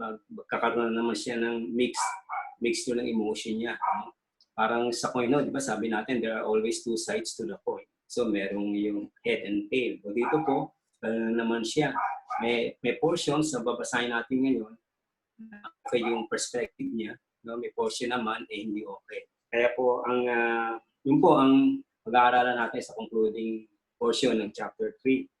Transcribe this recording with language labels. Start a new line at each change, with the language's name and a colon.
Filipino: Magkakaroon na naman siya ng mixture ng emotion niya. Parang sa coin, no? Di ba sabi natin,
English: there are always two sides to the coin.
Filipino: So merong yung
English: head and tail.
Filipino: O dito po, naman siya. May portions na babasahin natin ngayon, okay yung perspective niya, no? May portion naman hindi okay. Kaya po yun po ang pag-aaralan natin sa concluding portion ng chapter 3.